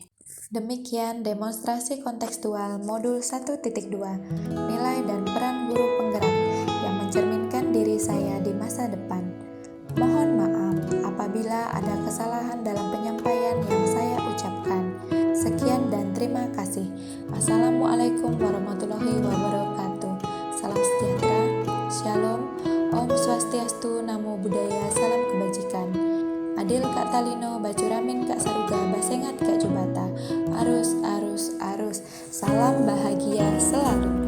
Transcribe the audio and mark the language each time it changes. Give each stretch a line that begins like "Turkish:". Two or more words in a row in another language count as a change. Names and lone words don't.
Indonesian: Demikian demonstrasi kontekstual modul 1.2, nilai dan peran guru penggerak yang mencerminkan diri saya di masa depan. Mohon maaf apabila ada kesalahan dalam penyampaian yang saya ucapkan. Sekian dan terima kasih.
Arabic: والسلام عليكم ورحمة الله وبركاته.
Indonesian: Salam sejahtera, Shalom,
Sanskrit: Om Swastiastu,
Pali: Namo Buddhaya,
Indonesian: Salam Kebajikan.
Kendayan: Adil Kak Talino, Bacuramin Kak Saruga, Basengat Kak Jubata. Arus, arus, arus.
Indonesian: Salam bahagia selalu.